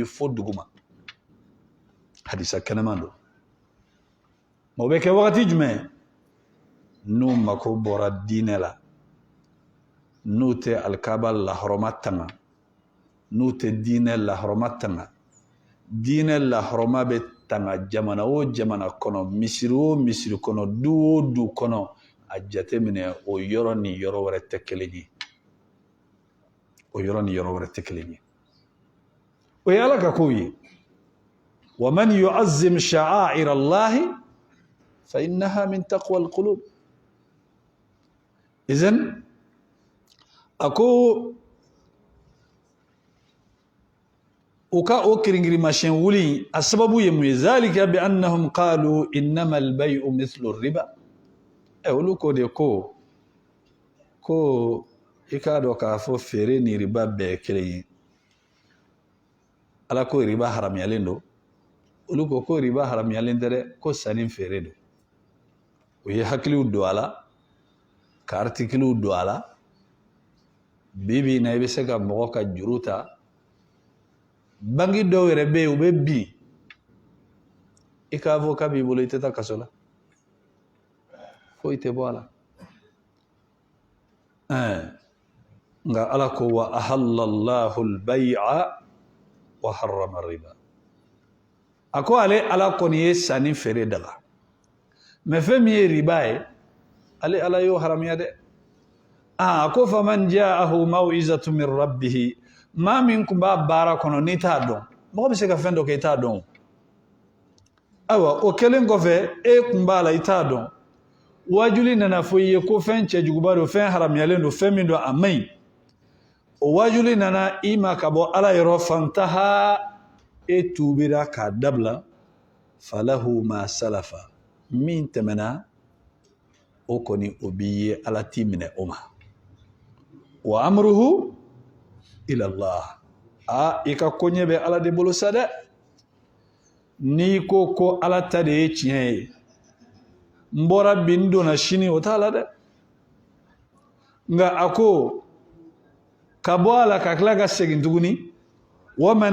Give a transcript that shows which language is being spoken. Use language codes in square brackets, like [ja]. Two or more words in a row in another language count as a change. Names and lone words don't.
[bm] fo duguma hadisa kɛnɛman don o bɛ kɛ wagati jumɛn n'u mako bɔra diinɛ la n'u tɛ alikaba lahɔrɔma tanga n'u tɛ diinɛ lahɔrɔma tanga diinɛ lahɔrɔma bɛ tanga jamana o jamana kɔnɔ misiri o misiri kɔnɔ du o du kɔnɔ a jate minɛ o yɔrɔ ni yɔrɔ wɛrɛ tɛ kelen ye o yɔrɔ ni yɔrɔ wɛrɛ tɛ kelen ye o ye ala ka kow ye [ar] وَمَنْ يُعَظِّمْ شَعَائِرَ اللَّهِ فَإِنَّهَا مِنْ تَقْوَى الْقُلُوبِ [bm] idan ako o ka o kirinkirimasiɲɛ wuli a sababu ye mun ye [ar] ذَلِكَ بِأَنَّهُمْ قَالُوا إِنَّمَا الْبَيْعُ مِثْلُ الرِّبَا [bm] olu ko de ko i k'a dɔn k'a fɔ feere ni riba bɛɛ ye kelen ye ala ko riba haramuyalen don olu ko riba haramuyalen tɛ dɛ ko sanni feere don u ye hakiliw don a la ka artikiliw don a la bi na i bɛ se ka mɔgɔ ka juru ta banki dɔw yɛrɛ bɛ yen u bɛ bin i k'a fɔ k'a b'i bolo i tɛ taa kaso la foyi tɛ bɔ a la nka ala ko [ar] وَأَحَلَّ اللَّهُ الْبَيْعَ وَحَرَّمَ الرِّبَا [bm] a ko ale ala kɔni ye sanni feere daga mɛ fɛn min ye riba ye ale ala y'o haramuya dɛ a ko [ar] فَمَنْ جَاءَهُ مَوْعِظَةٌ مِنْ رَبِّهِ [bm] maa min kun b'a baara kɔnɔ n'i t'a dɔn mɔgɔ bɛ se ka fɛn dɔ kɛ i t'a dɔn ayiwa o kɛlen kɔfɛ e kun b'a la i t'a dɔn wajuli nana fɔ i ye ko fɛn cɛjuguba don fɛn haramuyalen don fɛn min don a man ɲi o wajuli nana i ma ka bɔ ala yɔrɔ fantaha e tuubira k'a dabila [ar] فَلَهُ مَا سَلَفَ [bm] min tɛmɛna o kɔni o b'i ye ala t'i minɛ o ma [ar] وَأَمْرُهُ إِلَى اللَّهِ [bm] i ka koɲɛ bɛ ala de bolo sa dɛ n'i ko ala ta de ye tiɲɛ ye n bɔra bi n donna sini o t'a la dɛ nka a ko ka bɔ a la ka tila ka segin tuguni [ar] وَمَنْ